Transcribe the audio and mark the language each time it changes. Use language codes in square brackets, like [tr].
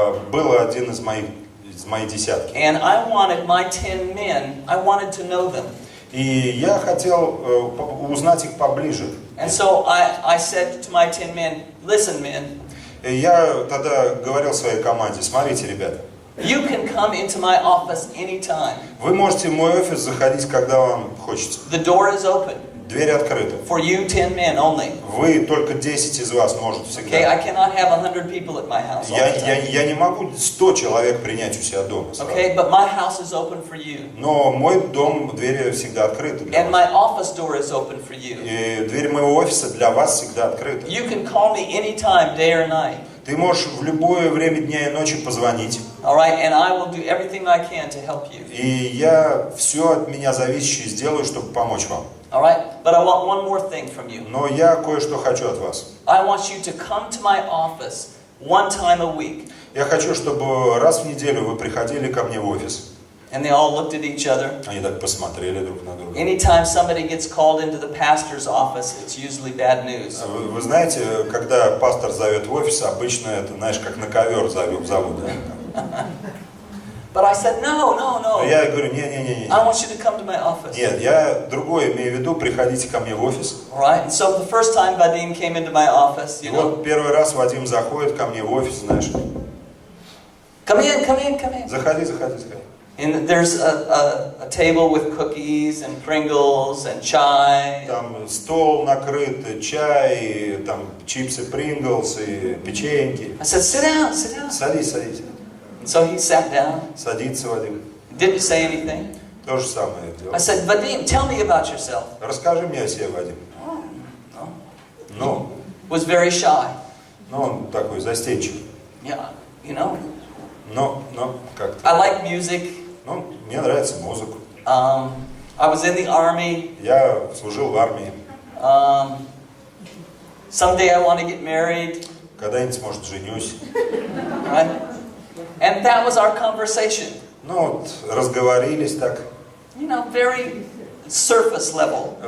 [ru] Был один из моей десятки. [en] And I wanted my 10 men, I wanted to know them. [ru] И я хотел узнать их поближе. [en] And so I said to my 10 men, listen, men. [ru] И я тогда говорил своей команде: смотрите, ребята. [en] You can come into my office anytime. [ru] Вы можете в мой офис заходить, когда вам хочется. [en] The door is open. [ru] Двери открыты. [en] For you 10 men only. [ru] Вы, только 10 из вас можете всегда. [en] Okay, I cannot have 100 people at my house all the time. [ru] Я не могу 100 человек принять у себя дома. [en] Okay, but my house is open for you. [ru] Но мой дом, двери всегда открыты для [en] And [ru] вас. [en] my office door is open for you. [ru] И дверь моего офиса для вас всегда открыта. [en] You can call me anytime, day or night. [ru] Ты можешь в любое время дня и ночи позвонить. [en] All right, and I will do everything I can to help you. [ru] И я все от меня зависящее сделаю, чтобы помочь вам. [en] All right, but I want one more thing from you. [ru] Но я кое-что хочу от вас. [en] I want you to come to my office one time a week. [ru] Я хочу, чтобы раз в неделю вы приходили ко мне в офис. [en] And they all looked at each other. [ru] Они так посмотрели друг на друга. [en] Anytime somebody gets called into the pastor's office, it's usually bad news. [ru] Вы знаете, когда пастор зовет в офис, обычно это, знаешь, как на ковер зовут, да? [en] But I said, no. [ru] Но я говорю, не. [en] I want you to come to my office. [ru] Нет, я другое имею в виду, приходите ко мне в офис. [en] All right, and so the first time Vadim came into my office, [ru] И [en] you know, [ru] вот первый раз Вадим заходит ко мне в офис, знаешь. [en] come in. [ru] Заходи. [en] And there's a table with cookies and Pringles and chai. [ru] Там стол накрыт, чай, там чипсы Принглс и печеньки. [en] I said, sit down. [ru] Садись. [en] And so he sat down, [ru] Садится Вадим. [en] didn't say anything. [ru] То же самое [en] I [ru] делал. [en] said, Vadim, tell me about yourself. [ru] Расскажи мне о себе, Вадим. Ну, [en] Was very shy. [ru] он такой застенчивый. [en] Yeah, you know. [ru] Но как-то. [en] I like music. [ru] Ну, мне нравится музыка. [en] I was in the army. [ru] Я служил в армии. [en] Someday I want to get married. [ru] Когда-нибудь, может, женюсь. [en] Right? And that was our conversation. [ru] Ну, вот, разговорились так. [en] You know, very surface level.